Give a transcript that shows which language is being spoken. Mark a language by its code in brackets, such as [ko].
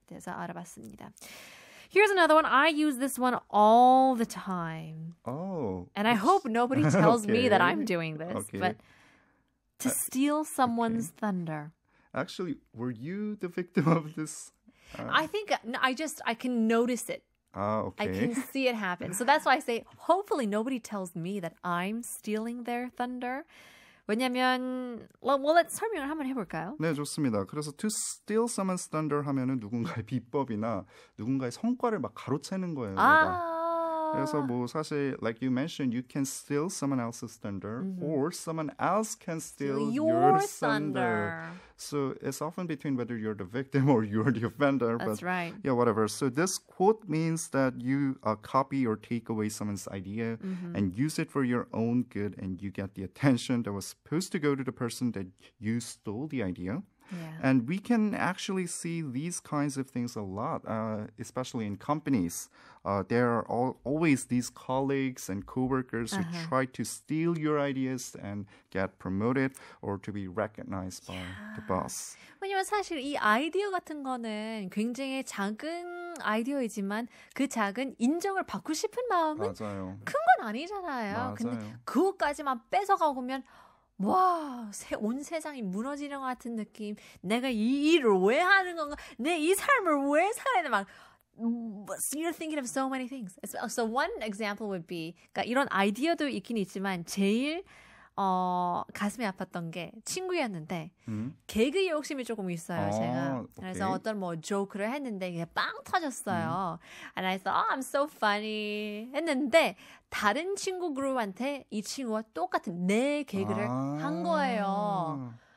[ko] 대해서 알아봤습니다. [en] Here's another one. I use this one all the time. Oh. And I hope nobody tells me that Okay. I'm doing this. Okay. But to steal someone's thunder. Actually, were you the victim of this? I think I can notice it. Okay. I can see it happen. So that's why I say, hopefully nobody tells me that I'm stealing their thunder. [ko] 왜냐면, [en] well, let's [ko] 설명을 한번 해볼까요? 네, 좋습니다. 그래서 [en] to steal someone's thunder [ko] 하면은 누군가의 비법이나 누군가의 성과를 막 가로채는 거예요. 내가. [en] 그래서 뭐 사실 like you mentioned, you can steal someone else's thunder or someone else can steal your thunder. So it's often between whether you're the victim or you're the offender. That's but right. Yeah, whatever. So this quote means that you copy or take away someone's idea and use it for your own good, and you get the attention that was supposed to go to the person that you stole the idea. Yeah. And we can actually see these kinds of things a lot, especially in companies. There are always these colleagues and coworkers who try to steal your ideas and get promoted or to be recognized by the boss. [ko] 왜냐면 사실 이 아이디어 같은 거는 굉장히 작은 아이디어이지만 그 작은 인정을 받고 싶은 마음은 맞아요. 큰 건 아니잖아요. 맞아요. 근데 그것까지만 뺏어가보면 와, 온 세상이 무너지는 것 같은 느낌. 내가 이 일을 왜 하는 건가? 내 이 삶을 왜 살아야 돼? 막 [en] So you're thinking of so many things. So one example would be, [ko] 그러니까 이런 아이디어도 있긴 있지만 제일 가슴이 아팠던 게 친구였는데 개그 욕심이 조금 있어요, 제가. 그래서 오케이. 어떤 뭐 조크를 했는데 이게 빵 터졌어요. [en] And I thought, I'm so funny [ko] 했는데 다른 친구 그룹한테 이 친구와 똑같은 내 개그를 한 거예요.